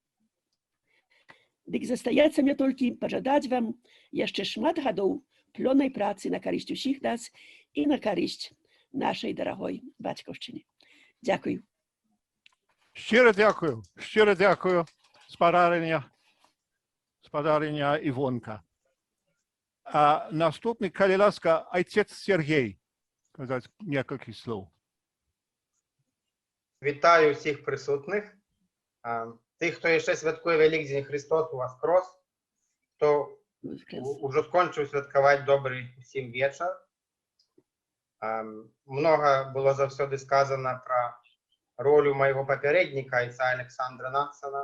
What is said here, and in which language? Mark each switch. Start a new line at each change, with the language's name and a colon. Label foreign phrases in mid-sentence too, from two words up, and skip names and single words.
Belarusian: Дык застаецца мне толькі пажадаць вам яшчэ шмат гадоў плённай працы на карысць усіх нас і на карысць нашай дарагой бацькаўшчыны. Дзякую.
Ukrainian: Щиро дякую, спадарыня Івонка.
Belarusian: А наступны, калі ласка, айцец Сергей, казаць некалькі слоў.
Ukrainian: Вітаю всіх присутних. Тих, хто ще святкує Великдень Христос Воскрес, хто уже скончив святкувати добрий всім вечір. Много було завсёды сказано про роль моєго попередника, отця Олександра Нацана.